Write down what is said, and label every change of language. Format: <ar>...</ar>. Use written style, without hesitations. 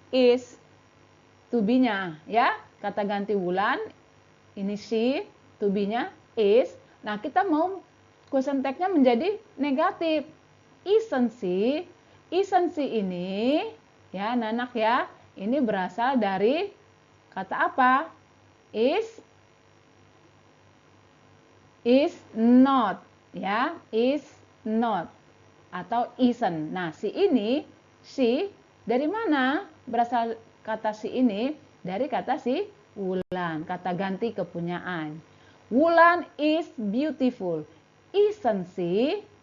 <id>Is to be-nya, ya. Kata ganti Wulan ini she, to be-nya is. Nah, kita mau question text-nya menjadi negatif.</id> <en>Isn't she? Isn't she</en> <id>ini, ya, anak-anak ya, ini berasal dari kata apa?</id> <en>Is not, ya, is not atau isn't.</en> <id>Nah, si ini, si dari mana berasal kata si ini? Dari kata si Wulan, kata ganti kepunyaan.</id> <en>Wulan is beautiful, isn't she?</en>